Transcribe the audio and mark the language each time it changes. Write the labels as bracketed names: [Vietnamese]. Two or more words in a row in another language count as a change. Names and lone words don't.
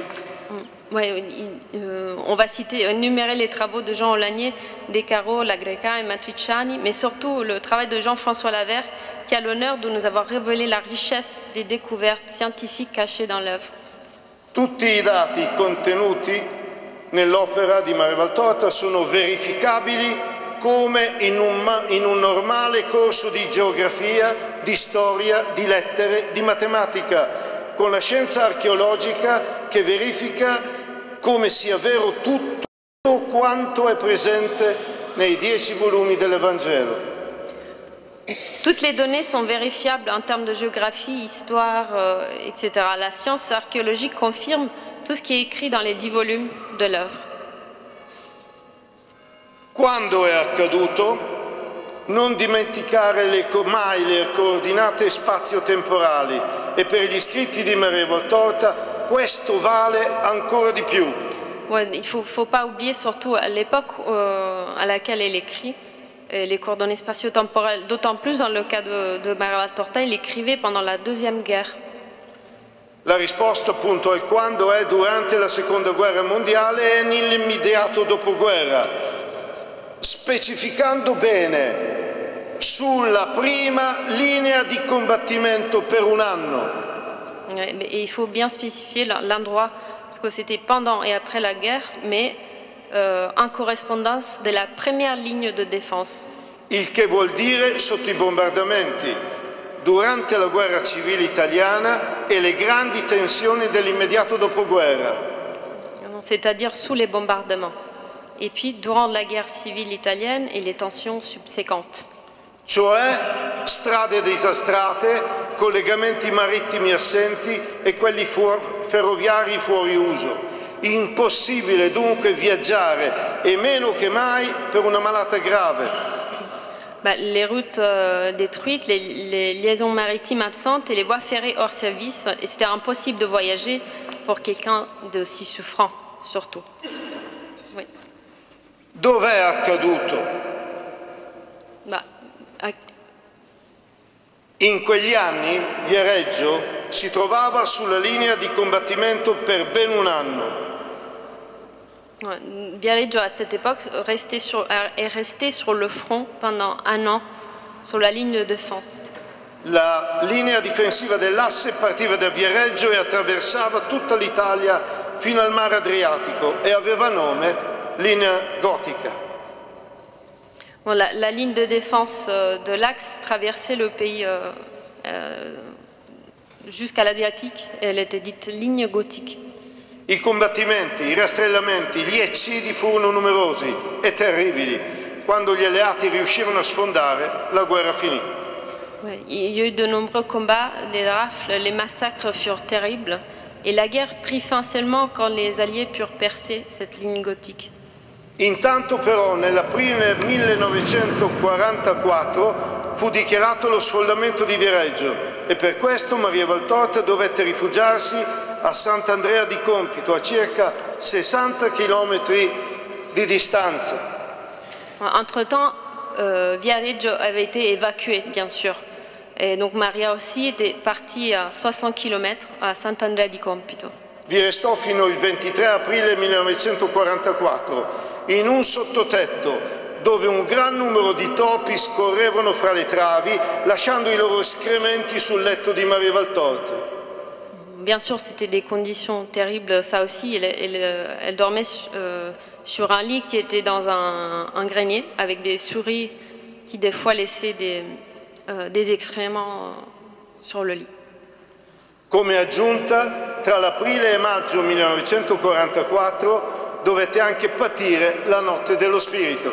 [French] Ouais, on va énumérer les travaux de Jean Olanier, Descartes, La Greca et Matriciani, mais surtout le travail de Jean-François Lavert, qui a l'honneur de nous avoir révélé la richesse des découvertes scientifiques cachées dans l'œuvre. [Italian] Tutti i dati contenuti nell'opera di Maria Valtorta sono verificabili come in un normale corso di geografia, di storia, di lettere, di matematica, con la scienza archeologica che verifica come sia vero tutto quanto è presente nei 10 volumi dell'Evangelo. [French] Toutes les données sont vérifiables en termes de géographie, histoire, etc. La science archéologique confirme tout ce qui est écrit dans les 10 volumes de l'œuvre. [Italian] Quando è accaduto? non dimenticare mai le coordinate spazio-temporali e per gli scritti di Maria Valtorta questo vale ancora di più. [French] Ouais, il ne faut pas oublier surtout à l'époque à laquelle elle écrit les coordonnées spatio-temporelles, d'autant plus dans le cas de Maria Valtorta, il écrivait pendant la Deuxième Guerre. [Italian] La risposta appunto è quando è durante la Seconda Guerra Mondiale e nell'immediato dopoguerra, specificando bene sulla prima linea di combattimento per un anno. [French] Et il faut bien spécifier l'endroit, parce que c'était pendant et après la guerre, mais en correspondance de la première ligne de défense. [Italian] Il che vuol dire sotto i bombardamenti, durante la guerra civile italiana e le grandi tensioni dell'immediato dopoguerra. [French] C'est-à-dire sous les bombardements. Et puis durant la guerre civile italienne et les tensions subséquentes. [Italian] Cioè strade disastrate, collegamenti marittimi assenti e quelli ferroviari fuori uso. Impossibile dunque viaggiare e meno che mai per una malata grave. [French] Les routes détruites, les liaisons maritimes absentes et les voies ferrées hors service, et c'était impossible de voyager pour quelqu'un d'aussi souffrant, surtout. Oui. [Italian] Dov'è accaduto? In quegli anni Viareggio si trovava sulla linea di combattimento per ben un anno. [French] Viareggio à cette époque est resté sur le front pendant un an, sur la ligne de défense. [Italian] La linea difensiva dell'asse partiva da Viareggio e attraversava tutta l'Italia fino al mare Adriatico e aveva nome linea gotica. [French] La ligne de défense de l'Axe traversait le pays jusqu'à l'Adriatique et elle était dite ligne gothique. [Italian] I combattimenti, i rastrellamenti, gli eccidi furono numerosi e terribili. Quando gli alleati riuscirono a sfondare, la guerra finì. [French] Ouais, il y a eu de nombreux combats, les rafles, les massacres furent terribles et la guerre prit fin seulement quand les Alliés purent percer cette ligne gothique. [Italian] Intanto però nell'aprile 1944 fu dichiarato lo sfollamento di Viareggio e per questo Maria Valtorta dovette rifugiarsi a Sant'Andrea di Compito, a circa 60 km di distanza. [French] Entre-temps, Viareggio avait été évacué, bien sûr. Et donc Maria aussi était partie à 60 km à Sant'Andrea di Compito. [Italian] Vi restò fino al 23 aprile 1944 in un sottotetto dove un gran numero di topi scorrevano fra le travi, lasciando i loro escrementi sul letto di Maria Valtorta. [French] Bien sûr, c'était des conditions terribles, ça aussi. Elle dormait sur un lit qui était dans un grenier, avec des souris qui des fois laissaient des excréments sur le lit. [Italian] Come aggiunta, tra l'aprile e maggio 1944 dovette anche patire la notte dello spirito.